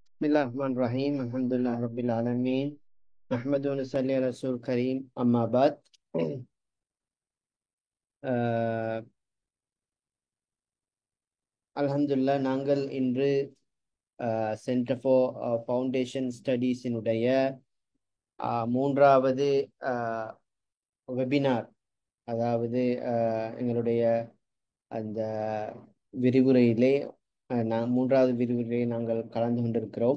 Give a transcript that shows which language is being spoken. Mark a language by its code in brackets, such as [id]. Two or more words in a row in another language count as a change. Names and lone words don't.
[ar] بسم الله الرحمن الرحيم. الحمد لله رب العالمين. نحمد ونصلي على رسول كريم. أما بعد. [ta] அஹ், அல்ஹம்துலில்லாஹ் நாங்கள் இன்று சென்டர் ஃபார் ஃபவுண்டேஷன் ஸ்டடீஸினுடைய மூன்றாவது வெபினார், அதாவது எங்களுடைய அந்த விரிவுரையிலே மூன்றாவது விரிவுரையை நாங்கள் கலந்து கொண்டிருக்கிறோம்.